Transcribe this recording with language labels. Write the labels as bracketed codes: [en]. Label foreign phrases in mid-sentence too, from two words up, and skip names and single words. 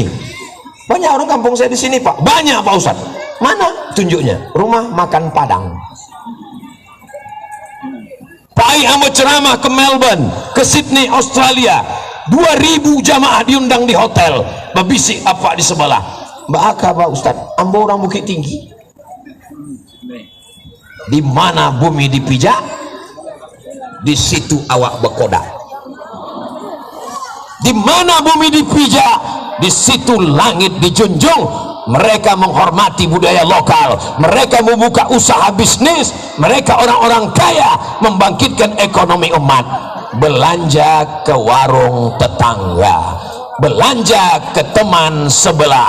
[id] Banyak orang kampung saya di sini Pak. Banyak Pak Ustadz. Mana tunjuknya? Rumah makan Padang. [min] Pai Ambo [id] ceramah ke Melbourne, ke Sydney, Australia. 2000 jamaah diundang di hotel. Babisi apa di sebelah. Mbak Aka Pak Ustadz, Ambo orang Bukit Tinggi. Di mana bumi dipijak, di situ awak berkodak. Di mana bumi dipijak, di situ langit dijunjung. Mereka menghormati budaya lokal, mereka membuka usaha bisnis, mereka orang-orang kaya, membangkitkan ekonomi umat. Belanja ke warung tetangga, belanja ke teman sebelah.